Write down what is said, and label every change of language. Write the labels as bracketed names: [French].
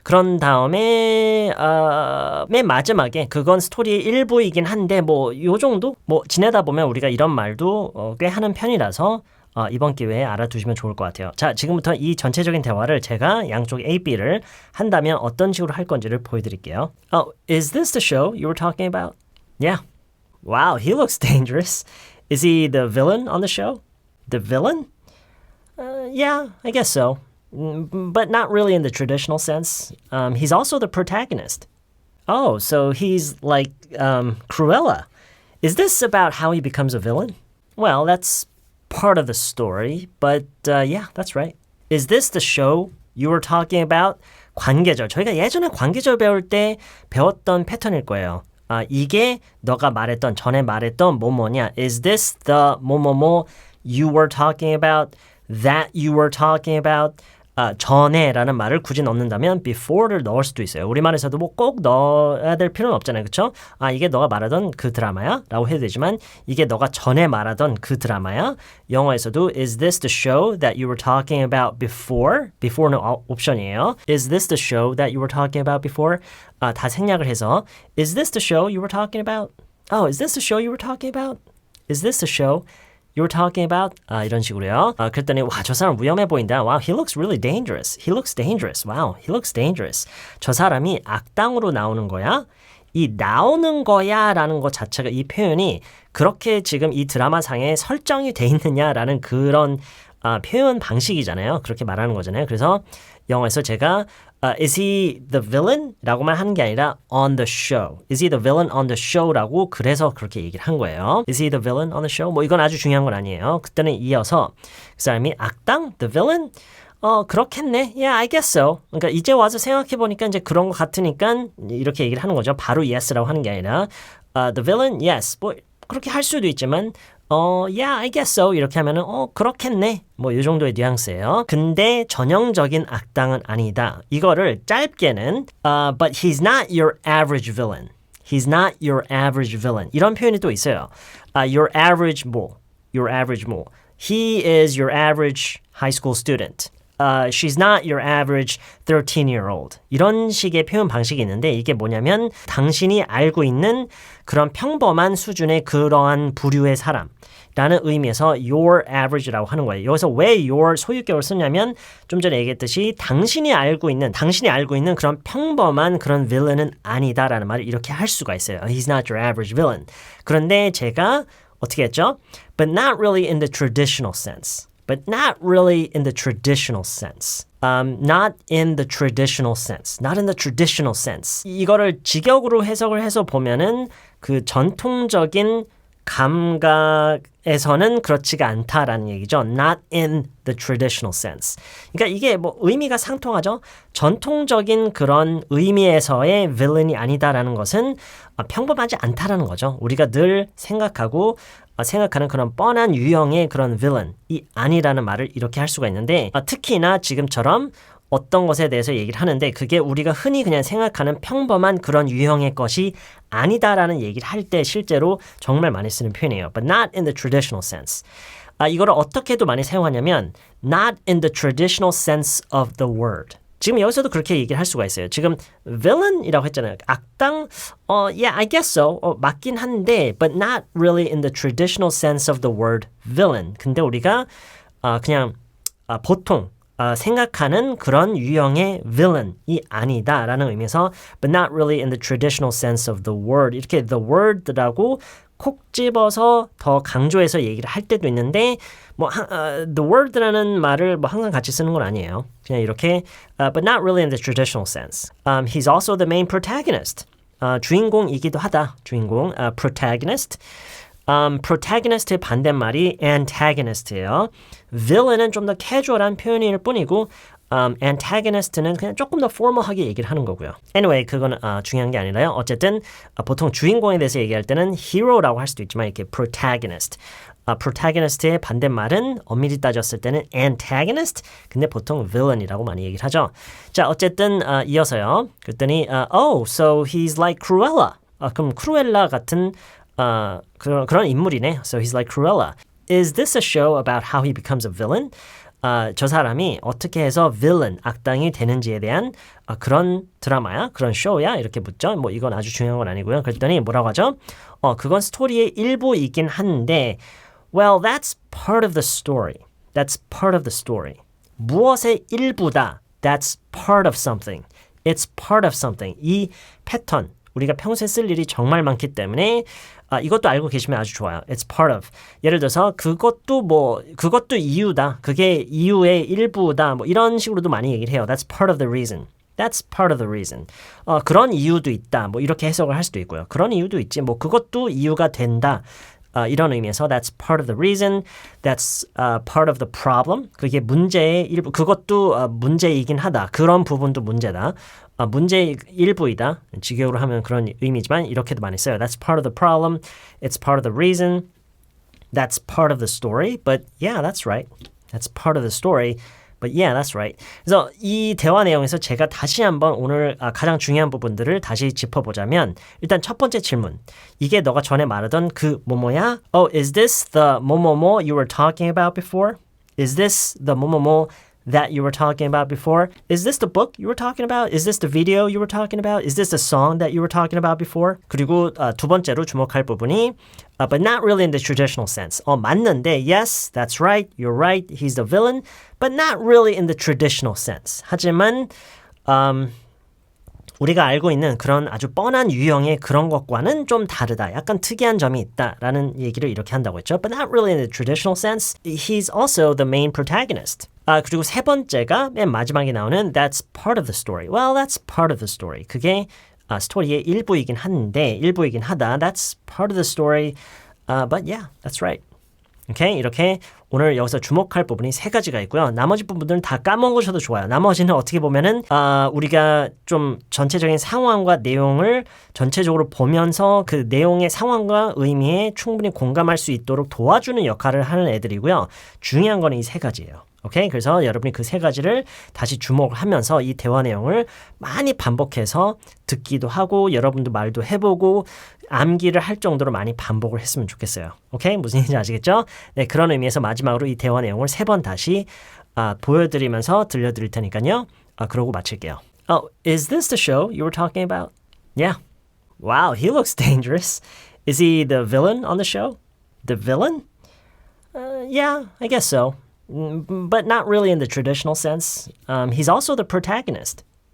[Korean] 그런 다음에 맨 마지막에 그건 스토리의 일부이긴 한데 뭐 요 정도? 뭐 지내다 보면 우리가 이런 말도 꽤 하는 편이라서 이번 기회에 알아두시면 좋을 것 같아요. 자, 지금부터 이 전체적인 대화를 제가 양쪽 A, B를 한다면 어떤 식으로 할 건지를 보여드릴게요. [English] Is this the show you were talking about? Yeah. Wow, he looks dangerous. Is he the villain on the show? The villain? Yeah, I guess so. But not really in the traditional sense. He's also the protagonist. Oh, so he's like Cruella. Is this about how he becomes a villain? Well, that's part of the story, but yeah, that's right. Is this the show you were talking about? [Korean] 관계절. 저희가 예전에 관계절 배울 때 배웠던 패턴일 거예요. 이게 너가 말했던 전에 말했던 뭐뭐냐? [English] Is this the [Korean] 뭐뭐뭐 [English] you were talking about? That you were talking about? [Korean] 전에라는 말을 굳이 넣는다면 before를 넣을 수도 있어요. 우리말에서도 뭐 꼭 넣어야 될 필요는 없잖아요. 그렇죠? 이게 너가 말하던 그 드라마야? 라고 해도 되지만 이게 너가 전에 말하던 그 드라마야? 영어에서도 [English] is this the show that you were talking about before? [Korean] before는 옵션이에요. [English] Is this the show that you were talking about before? [Korean] 다 생략을 해서 [English] is this the show you were talking about? Oh, is this the show you were talking about? Is this the show you were talking about? [Korean] 이런 식으로요. 그랬더니 와, 저 사람 위험해 보인다. [English] Wow, he looks really dangerous. He looks dangerous. Wow, he looks dangerous. [Korean] 저 사람이 악당으로 나오는 거야? 이 나오는 거야 라는 것 자체가 이 표현이 그렇게 지금 이 드라마상에 설정이 돼 있느냐라는 그런 표현 방식이잖아요. 그렇게 말하는 거잖아요. 그래서 영어에서 제가 [English] is he the villain? [Korean] 라고만 하는 게 아니라 [English] on the show. Is he the villain on the show? [Korean] 라고 그래서 그렇게 얘기를 한 거예요. [English] Is he the villain on the show? [Korean] 뭐 이건 아주 중요한 건 아니에요. 그때는 이어서 그 사람이 악당? [English] The villain? [Korean] 그렇겠네. [English] Yeah, I guess so. [Korean] 그러니까 이제 와서 생각해보니까 이제 그런 것 같으니까 이렇게 얘기를 하는 거죠. 바로 yes라고 하는 게 아니라 [English] the villain? Yes. [Korean] 뭐 그렇게 할 수도 있지만 [English] yeah, I guess so. [Korean] 이렇게 하면은 그렇겠네. 뭐 이 정도의 뉘앙스예요. 근데 전형적인 악당은 아니다. 이거를 짧게는 [English] but he's not your average villain. He's not your average villain. [Korean] 이런 표현이 또 있어요. [English] Your average 뭐? Your average 뭐? He is your average high school student. She's not your average 13-year-old. [Korean] 이런 식의 표현 방식이 있는데 이게 뭐냐면 당신이 알고 있는 그런 평범한 수준의 그러한 부류의 사람 라는 의미에서 your average라고 하는 거예요. 여기서 왜 your 소유격을 쓰냐면 좀 전에 얘기했듯이 당신이 알고 있는 그런 평범한 그런 villain은 아니다라는 말을 이렇게 할 수가 있어요. [English] He's not your average villain. [Korean] 그런데 제가 어떻게 했죠? [English] But not really in the traditional sense. But not really in the traditional sense. Not in the traditional sense. Not in the traditional sense. [Korean] 이거를 직역으로 해석을 해서 보면은 그 전통적인 감각에서는 그렇지가 않다라는 얘기죠. [English] Not in the traditional sense. [Korean] 그러니까 이게 뭐 의미가 상통하죠. 전통적인 그런 의미에서의 villain이 아니다라는 것은 평범하지 않다라는 거죠. 우리가 늘 생각하는 그런 뻔한 유형의 그런 villain이 아니라는 말을 이렇게 할 수가 있는데 특히나 지금처럼 어떤 것에 대해서 얘기를 하는데 그게 우리가 흔히 그냥 생각하는 평범한 그런 유형의 것이 아니다라는 얘기를 할 때 실제로 정말 많이 쓰는 표현이에요. [English] But not in the traditional sense. [Korean] 이거를 어떻게도 많이 사용하냐면 [English] not in the traditional sense of the word. [Korean] 지금 여기서도 그렇게 얘기를 할 수가 있어요. 지금 villain이라고 했잖아요. [English] 악당, yeah, I guess so. [Korean] 맞긴 한데, [English] but not really in the traditional sense of the word villain. [Korean] 근데 우리가 그냥 보통 생각하는 그런 유형의 villain이 아니다라는 의미에서 [English] but not really in the traditional sense of the word. [Korean] 이렇게 the word라고 콕 집어서 더 강조해서 얘기를 할 때도 있는데 the word라는 말을 항상 같이 쓰는 건 아니에요. [English] 그냥 이렇게 but not really in the traditional sense. He's also the main protagonist. [Korean] 주인공이기도 하다. 주인공, protagonist. protagonist의 반대말이 antagonist예요. villain은 좀 더 캐주얼한 표현일 뿐이고 antagonist는 그냥 조금 더 formal하게 얘기를 하는 거고요. Anyway, 그건 중요한 게 아니라요. 어쨌든 보통 주인공에 대해서 얘기할 때는 hero라고 할 수도 있지만 이렇게 protagonist. protagonist의 반대말은 엄밀히 따졌을 때는 antagonist, 근데 보통 villain이라고 많이 얘기를 하죠. 자, 어쨌든 이어서요. 그랬더니 [English] oh, so he's like Cruella. [Korean] 그럼 크루엘라 같은 그런 인물이네. [English] So he's like Cruella. Is this a show about how he becomes a villain? [Korean] 저 사람이 어떻게 해서 villain, 악당이 되는지에 대한 그런 드라마야? 그런 쇼야? 이렇게 묻죠. 뭐 이건 아주 중요한 건 아니고요. 그랬더니 뭐라고 하죠? 그건 스토리의 일부이긴 한데 [English] well, that's part of the story. That's part of the story. [Korean] 무엇의 일부다. [English] That's part of something. It's part of something. [Korean] 이 패턴, 우리가 평소에 쓸 일이 정말 많기 때문에 이것도 알고 계시면 아주 좋아요. [English] It's part of. [Korean] 예를 들어서 그것도 이유다. 그게 이유의 일부다. 뭐 이런 식으로도 많이 얘기를 해요. [English] That's part of the reason. That's part of the reason. [Korean] 그런 이유도 있다. 뭐 이렇게 해석을 할 수도 있고요. 그런 이유도 있지. 뭐 그것도 이유가 된다. 이런 의미에서 [English] that's part of the reason, that's part of the problem. [Korean] 그게 문제의 일부, 그것도 문제이긴 하다. 그런 부분도 문제다. 문제의 일부이다. 직역으로 하면 그런 의미지만 이렇게도 많이 써요. [English] That's part of the problem, it's part of the reason, that's part of the story. But yeah, that's right. That's part of the story. But yeah, that's right. [Korean] 그래서 이 대화 내용에서 제가 다시 한번 오늘 가장 중요한 부분들을 다시 짚어보자면 일단 첫 번째 질문. 이게 너가 전에 말하던 그 뭐뭐야? [English] Oh, is this the [Korean] 뭐뭐뭐 [English] you were talking about before? Is this the [Korean] 뭐뭐뭐 [English] that you were talking about before? Is this the book you were talking about? Is this the video you were talking about? Is this the song that you were talking about before? [Korean] 그리고 두 번째로 주목할 부분이 [English] but not really in the traditional sense. [Korean] 맞는데 [English] yes, that's right, you're right, he's the villain, but not really in the traditional sense. [Korean] 하지만 우리가 알고 있는 그런 아주 뻔한 유형의 그런 것과는 좀 다르다. 약간 특이한 점이 있다라는 얘기를 이렇게 한다고 했죠. [English] But not really in the traditional sense. He's also the main protagonist. [Korean] 그리고 세 번째가 맨 마지막에 나오는 [English] That's part of the story. Well, that's part of the story. [Korean] 그게 스토리의 일부이긴 하다. [English] That's part of the story. But yeah, that's right. [Korean] 오케이? 이렇게 오늘 여기서 주목할 부분이 세 가지가 있고요. 나머지 부분들은 다 까먹으셔도 좋아요. 나머지는 어떻게 보면은 우리가 좀 전체적인 상황과 내용을 전체적으로 보면서 그 내용의 상황과 의미에 충분히 공감할 수 있도록 도와주는 역할을 하는 애들이고요. 중요한 거는 이 세 가지예요. 오케이? 그래서 여러분이 그 세 가지를 다시 주목을 하면서 이 대화 내용을 많이 반복해서 듣기도 하고 여러분도 말도 해보고 암기를 할 정도로 많이 반복을 했으면 좋겠어요. 오케이? 무슨 얘기인지 아시겠죠? 네, 그런 의미에서 마지막으로 이 대화 내용을 세 번 다시 보여드리면서 들려드릴 테니까요. 그러고 마칠게요. [English] Oh, is this the show you were talking about? Yeah. Wow, he looks dangerous. Is he the villain on the show? The villain? Yeah, I guess so. But not really in the traditional sense. He's also the protagonist.